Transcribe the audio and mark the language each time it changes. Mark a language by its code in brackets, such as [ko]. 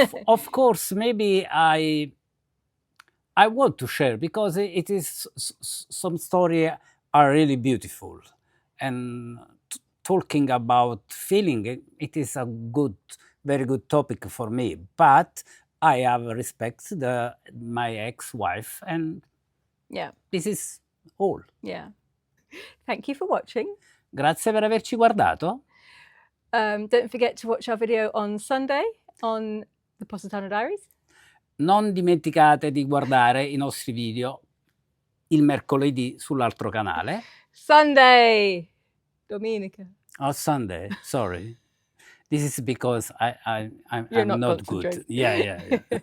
[en] Of course, maybe I want to share because it is some story are really beautiful, and talking about feeling it is a very good topic for me. But I have respect my ex-wife, and this is all. Yeah. Thank you for watching. [it] Grazie per averci guardato. [en] Don't forget to watch our video on Sunday on the Positano Diaries. [it] Non dimenticate di guardare i nostri video il mercoledì sull'altro canale. [en] Sunday! Domenica. Oh, Sunday. Sorry. This is because I'm not good. Yeah.